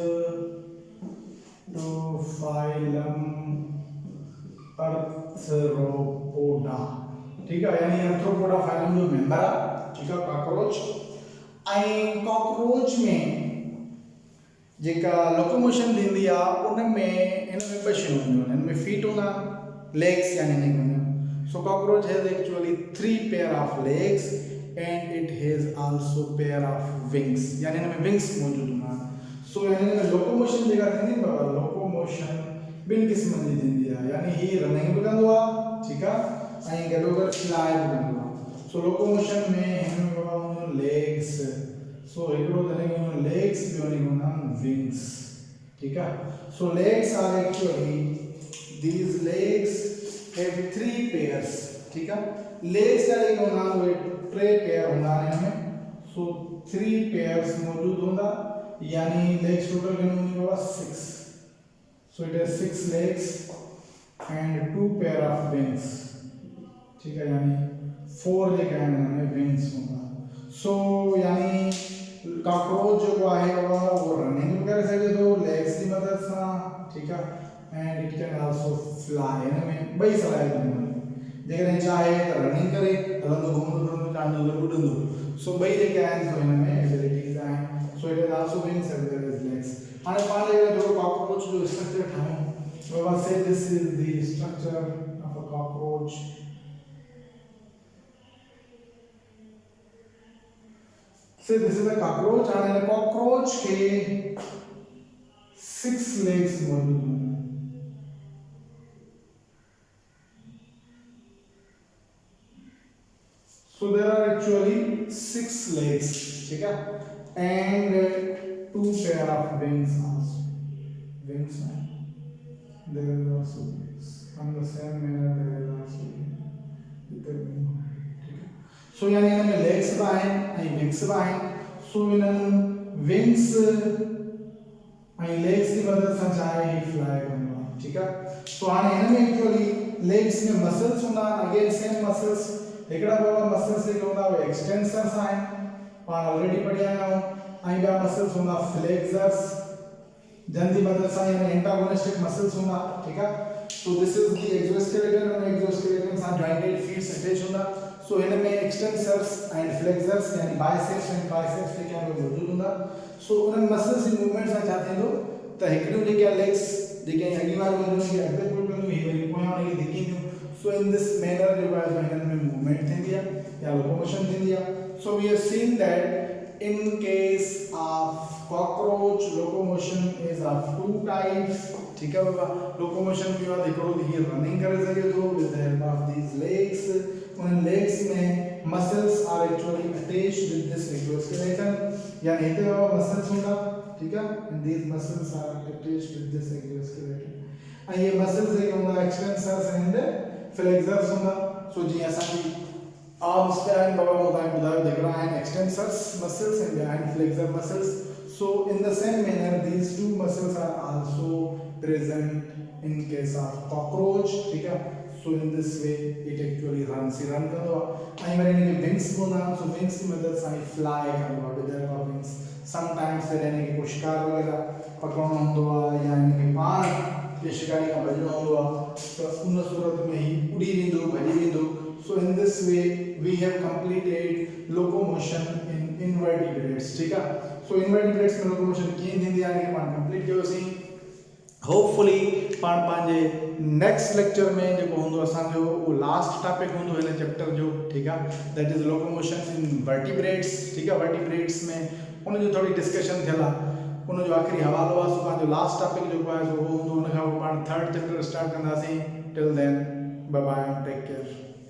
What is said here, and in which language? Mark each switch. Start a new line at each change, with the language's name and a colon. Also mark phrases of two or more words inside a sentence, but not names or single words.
English: to phylum arthropoda
Hindi: ठीक है यानी
English: arthropoda phylum
Hindi: जो मेंबर है ठीक है
Sindhi: cockroach आई cockroach में जेका लोकोमोशन थींदी आहे उनमें इनमें ॿ शयूं हूंदियूं आहिनि इनमें फीट हूंदा लेग्स यानी नहीं हूंदियूं सो कॉकरोच
English: has actually 3 pair of legs and it has also pair of wings
Sindhi: यानी इनमें विंग्स मौजूद हूंदा सो इनमें लोकोमोशन जेका थींदी बाबा लोकोमोशन ॿिनि क़िस्मनि जी थींदी आहे यानी ही रनिंग बि कंदो आहे ठीकु आहे ऐं गॾोगॾु फ्लाई बि कंदो आहे सो लोकोमोशन में हिन में बाबा हूंदियूं लेग्स so एकड़ो
Hindi: तरह के legs भी होने को
Sindhi: नाम wings
Hindi: ठीक है
English: so legs are actually these legs have 3 pairs
Hindi: ठीक है।
Sindhi: लेग्स जा जेके हूंदा उहे 3 पेयर हूंदा आहिनि हिन में, सो 3 पेयर्स मौजूद हूंदा, यानी
English: legs total
Sindhi: घणी हूंदी बाबा 6,
English: so it has 6 legs and 2 pair of wings,
Hindi: ठीक है,
Sindhi: यानी 4 जेके आहिनि हिन में विंग्स हूंदा। सो यानी कॉकरोच जो आहे बाबा वो रनिंग भी करे सघे थो लेग्स की मदद सां,
Hindi: ठीक है,
English: and it can also fly,
Sindhi: हिन में ॿई सलाहियतूं हूंदियूं आहिनि, जेकॾहिं चाहे त रनिंग करे हलंदो घुमंदो फिरंदो चाहींदो त उॾंदो, सो ॿई जेके आहिनि सो हिन में एबिलिटीज़ आहिनि,
English: so it has also wings as well as legs.
Sindhi: हाणे पाण जेके थोरो कॉकरोच जो स्ट्रक्चर ठाहियूं, बाबा
English: say this is the structure of a cockroach. Say this is a cockroach, and in a cockroach के 6 legs
Hindi: मौजूद होंगे।
English: So there are actually 6 legs,
Hindi: ठीक है,
English: and 2 pair of wings also. Wings, there is also wings. On the same manner there is also wings.
Sindhi: सो यानी इनमें लेग्स बि आहिनि ऐं विंग्स बि आहिनि, सो इन्हनि विंग्स ऐं लेग्स की मदद सां चाहे ही फ्लाई कंदो आहे, ठीकु आहे। सो हाणे हिन में
English: actually legs
Sindhi: में मसल्स हूंदा आहिनि,
English: again same muscles,
Sindhi: हिकिड़ा बाबा मसल्स जेके हूंदा उहे एक्सटेंसर्स आहिनि, पाण ऑलरेडी पढ़िया आहियूं, ऐं ॿिया मसल्स हूंदा फ्लेक्सर्स, जंहिंजी मदद सां यानी
English: antagonistic muscles
Sindhi: हूंदा, ठीकु आहे।
English: so this is the exoskeleton,
Sindhi: और एक्सोस्केलेटन सां
English: jointed feets attach
Sindhi: हूंदा, सो हिन में
English: extensors and flexors
Sindhi: यानी
English: biceps and triceps
Sindhi: जेके आहिनि उहे मौजूद हूंदा। सो उन्हनि मसल्स जी मूवमेंट सां छा थींदो त हिकिड़ियूं जेके लेग्स जेके अॻी वारियूं हूंदियूं खे अॻिते पुल कंदियूं, हीअ वरी पोयां उनखे धिकींदियूं,
English: so in this manner
Sindhi: जेको आहे सो हिननि में मूवमेंट थींदी आहे या लोकोमोशन थींदी आहे।
English: so we have seen that in case of cockroach locomotion is of 2 types,
Hindi: ठीक है
English: बाबा।
Sindhi: लोकोमोशन
Hindi: के बाद
Sindhi: हिकिड़ो हीअ रनिंग करे सघे थो
English: with the help of these legs, उन लेग्स में muscles are actually attached with this exoskeleton,
Sindhi: यानी हिते बाबा मसल्स हूंदा,
Hindi: ठीक है,
English: and these muscles are attached with this exoskeleton,
Sindhi: ऐं ये मसल्स जेके हूंदा
English: extensors and flexors हूंदा।
Sindhi: सो जीअं असांजी आर्म्स पे आहिनि बाबा मूं तव्हांखे ॿुधायो हिकिड़ा आहिनि
English: extensors muscles and
Sindhi: ॿिया आहिनि
English: flexor muscles. so in the same manner these 2 muscles are also present in case of cockroach,
Hindi: ठीक है।
English: so in this way it actually run
Sindhi: कंदो आहे, ऐं वरी हिनखे विंग्स बि हूंदा आहिनि, सो विंग्स की मदद सां ही फ्लाई कंदो आहे
English: with the help of wings.
Sindhi: समटाइम्स जॾहिं हिनखे को शिकार वग़ैरह पकड़णो हूंदो आहे या हिनखे पाण के शिकारी खां भॼणो हूंदो आहे त उन सूरत में ही उड़ी वेंदो, भॼी वेंदो।
English: so in this way we have completed locomotion in invertebrates,
Hindi: ठीक है।
Sindhi: सो इनवर्टिब्रेट्स में लोकोमोशन कीअं थींदी आहे हिनखे पाण कंप्लीट कयोसीं। होपफुली पाण पंहिंजे
English: next lecture
Sindhi: में जेको हूंदो असांजो उहो
English: last topic
Sindhi: हूंदो हिन चैप्टर जो, ठीक आहे,
English: that is locomotion in vertebrates,
Sindhi: ठीक आहे। वर्टिब्रेट्स में उन जो थोड़ी डिस्कशन थियल आहे, उन जो आख़िरी हवालो आहे, सो पंहिंजो
English: last topic
Sindhi: जेको आहे सो उहो हूंदो, उन खां पोइ पाण
English: 3rd chapter start
Sindhi: कंदासीं।
English: till then bye bye, take care.